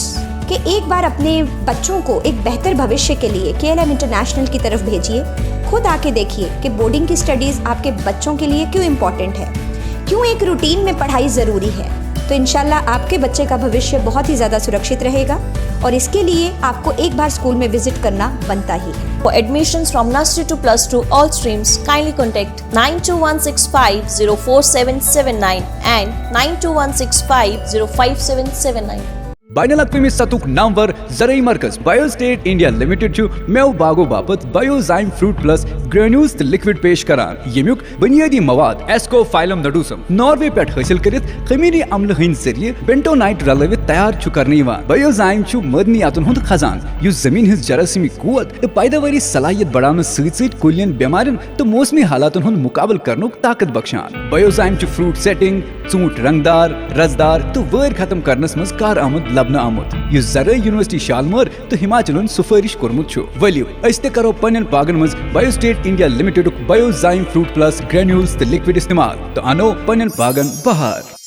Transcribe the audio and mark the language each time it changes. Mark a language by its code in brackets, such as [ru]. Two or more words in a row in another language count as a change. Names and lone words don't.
[hi] कि एक बार अपने बच्चों को एक बेहतर भविष्य के लिए KLM इंटरनेशनल की तरफ भेजिए, खुद आके देखिए कि बोर्डिंग की स्टडीज़ आपके बच्चों के लिए क्यों इम्पॉर्टेंट है, क्यों एक रूटीन में पढ़ाई ज़रूरी है। तो इंशाल्लाह आपके बच्चे का भविष्य बहुत ही ज़्यादा सुरक्षित रहेगा, और इसके लिए आपको एक बार स्कूल में विजिट करना बनता ही है। [en] For admissions from nursery to +2 all streams, kindly contact 9216504779 and 9216505779. [ks] बाइनल अक़वामी सतुक नामवर ज़रई मरकज़ बायोस्टेट इंडिया लिमिटेड छु मेव बागो बापत बायोजाइम फ्रूट प्लस ग्रेन्यूल्स तो लिक्विड पेश करान। यमुक बुनियादी मवाद एस्कोफाइलम नडूसम नॉर्वे पे हासिल करित खमीरी अम्ल हंद जरिए बेंटोनाइट रलवित तैयार छु करने बायोजाइम छु मदनियातुन हुंद खजान युस जमीन हिज जरासीमी कुवत तो पैदावारी सलाहियत बढ़ाने सहित कुलियन बीमारियन तो मौसमी हालातुन हुंद मुकाबल करनुक ताकत बख्शान। बायोजाइम छु [en] fruit setting, [ks] ऊंट रंगदार, रसदार तो वैर खत्म करनस मज कार आमद लबना आमुत युस ज़राई यूनिवर्सिटी शालमर तो हिमाचलन सुफारिश कोरमुत छु। वलियो अस ते करो पन्नन बागन मज बायोस्टेट इंडिया लिमिटेड बायोजाइम फ्रूट प्लस ग्रेन्यूल्स ते लिक्विड इस्तेमाल तो अनो पन्नन बागन बहार।